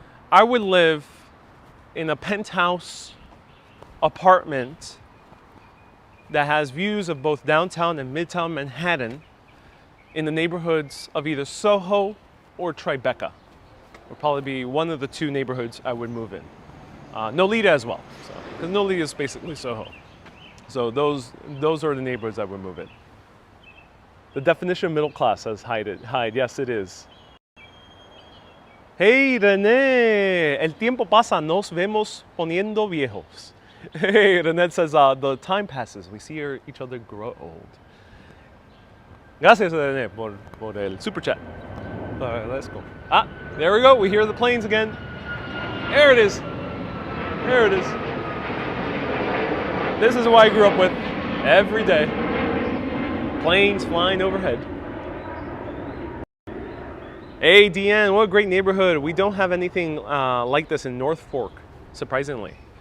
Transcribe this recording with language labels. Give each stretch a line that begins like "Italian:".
English: I would live in a penthouse apartment that has views of both downtown and midtown Manhattan in the neighborhoods of either Soho or Tribeca. Would probably be one of the two neighborhoods I would move in. Nolita as well, because Nolita is basically Soho. So those are the neighborhoods I would move in. The definition of middle class says hide. Yes, it is.
Spanish: Hey, René, el tiempo pasa, nos vemos poniendo viejos.
English: Hey, René says, the time passes, we see each other grow old.
Spanish: Gracias, René, por el super chat.
English: All right, let's go. Ah, there we go, we hear the planes again. There it is. There it is. This is what I grew up with every day. Planes flying overhead. Hey, Deanne, what a great neighborhood. We don't have anything like this in North Fork, surprisingly.